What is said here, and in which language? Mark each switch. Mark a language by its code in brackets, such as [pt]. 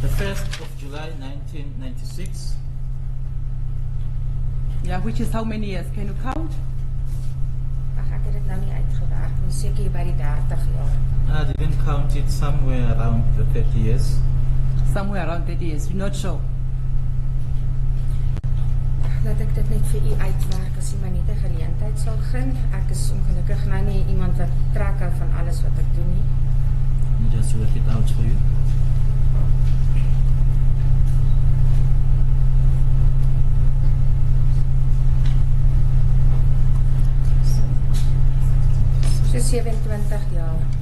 [en] The 1st of July 1996. Yeah, which is how many years? Can you count? [af] Ag, ek het dit nou nie uitgewerk nie, seker hier by die 30 jaar. [en] I didn't count it, somewhere around the 30 years. Somewhere around 30 years, you're not sure? [af] Dat ek dit net vir u uitwerk as u my net 'n geleentheid sal gun. Ek is ongelukkig nou nie iemand wat trek hou van alles wat ek doen nie. [en] Let me just work it out for you. [af] So 27 jaar.